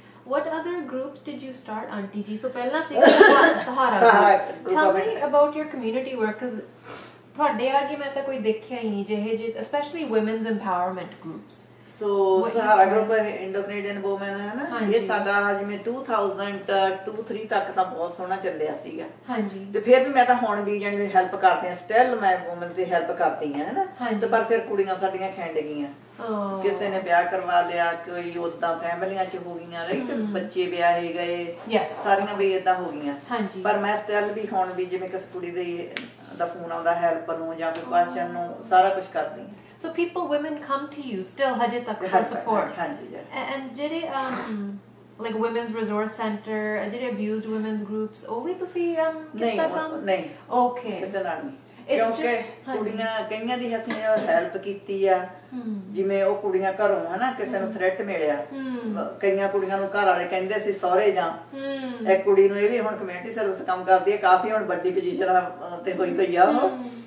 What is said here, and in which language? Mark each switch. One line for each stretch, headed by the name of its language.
English: What other groups did you start, Auntie Ji?
Punjabi: So ਪਹਿਲਾਂ ਸੀਗਾ ਸਹਾਰਾ group.
English: Tell me about your community work, because
Punjabi: ਤੁਹਾਡੇ ਆਗੇ ਮੈਂ ਤਾਂ ਕੋਈ ਦੇਖਿਆ ਹੀ ਨਹੀਂ ਜਿਹੇ
English: especially women's empowerment groups.
Punjabi: ਸੋ ਸਹਾਰਾ ਗਰੁੱਪ ਇੰਡੋ ਕੈਨੇਡੀਅਨ ਵੂਮਨ ਹੈ ਨਾ, ਇਹ ਸਾਡਾ ਜਿਵੇਂ 2002-3 ਤੱਕ ਤਾਂ ਬਹੁਤ ਸੋਹਣਾ ਚੱਲਿਆ ਸੀਗਾ। ਤੇ ਫਿਰ ਵੀ ਮੈਂ ਤਾਂ ਹੁਣ ਵੀ ਜਾਨੀ ਵੀ ਹੈਲਪ ਕਰਦੀ ਆ, ਸਟਿਲ ਮੈਂ ਵੂਮਨ ਦੀ ਹੈਲਪ ਕਰਦੀ ਆ ਹੈਨਾ। ਤੇ ਪਰ ਫਿਰ ਕੁੜੀਆਂ ਸਾਡੀਆਂ ਖੈਂਡ ਗਈਆਂ, ਕਿਸੇ ਨੇ ਵਿਆਹ ਕਰਵਾ ਲਿਆ, ਕੋਈ ਉਦਾਂ ਫੈਮਲੀਆਂ 'ਚ ਹੋ ਗਈਆਂ, ਰਾਈਟ, ਬੱਚੇ ਵਿਆਹੇ ਗਏ, ਸਾਰੀਆਂ ਵੀ ਏਦਾਂ ਹੋ ਗਈਆਂ। ਪਰ ਮੈਂ ਸਟਿਲ ਵੀ ਹੁਣ ਵੀ ਜਿਵੇਂ ਕਿਸੇ ਕੁੜੀ ਦਾ ਫੋਨ ਆਉਂਦਾ ਹੈਲਪ ਨੂੰ ਜਾਂ ਕੋਈ ਪਾਚਨ ਨੂੰ ਸਾਰਾ ਕੁਝ ਕਰਦੀ ਆ।
English: So women come to you still
Punjabi: ਹਜੇ ਤੱਕ
English: for support? And ਜਿਹੜੇ like women's resource center, ਜਿਹੜੇ abused women's groups,
Punjabi: ਉਹ ਵੀ ਤੁਸੀਂ ਕੀਤਾ ਕੰਮ? ਨਹੀਂ,
English: okay,
Punjabi: ਕਿਸੇ ਨਾਲ ਨਹੀਂ, ਕਿਉਂਕਿ ਕੁੜੀਆਂ ਕਈਆਂ ਦੀ ਅਸੀਂ ਹੈਲਪ ਕੀਤੀ ਆ। ਜਿਵੇਂ ਉਹ ਕੁੜੀਆਂ ਘਰੋਂ ਹਨਾ ਕਿਸੇ ਨੂੰ ਥ੍ਰੈਟ ਮਿਲਿਆ, ਕਈਆਂ ਕੁੜੀਆਂ ਨੂੰ ਘਰ ਵਾਲੇ ਕਹਿੰਦੇ ਸੀ ਸਹੁਰੇ ਜਾਂ, ਇੱਕ ਕੁੜੀ ਨੂੰ ਇਹ ਵੀ ਹੁਣ ਕਮਿਊਨਿਟੀ ਸਰਵਿਸ ਕੰਮ ਕਰਦੀ ਹੈ, ਕਾਫੀ ਹੁਣ ਵੱਡੀ ਪੋਜੀਸ਼ਨ ਤੇ ਹੋਈ ਪਈ ਆ ਉਹ।